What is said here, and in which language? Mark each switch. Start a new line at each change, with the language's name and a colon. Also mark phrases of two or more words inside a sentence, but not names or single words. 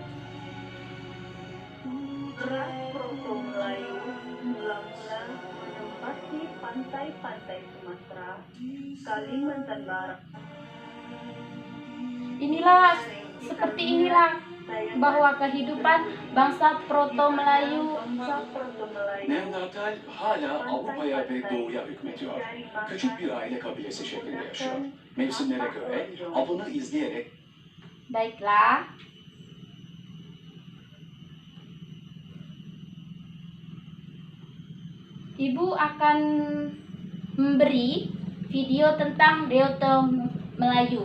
Indonesian: Ras Proto Melayu mula-mula menempati pantai-pantai Sumatera, Kalimantan Barat. inilah seperti inilah bahwa kehidupan bangsa Proto Melayu.
Turkish: Neandertal hala Avrupa'ya ve Doğu'ya hükmediyor. Küçük bir aile kabilesi şeklinde yaşıyor. Mevsimlere göre avını izleyerek
Indonesian: Baiklah. Ibu akan memberi video tentang Deutro Melayu.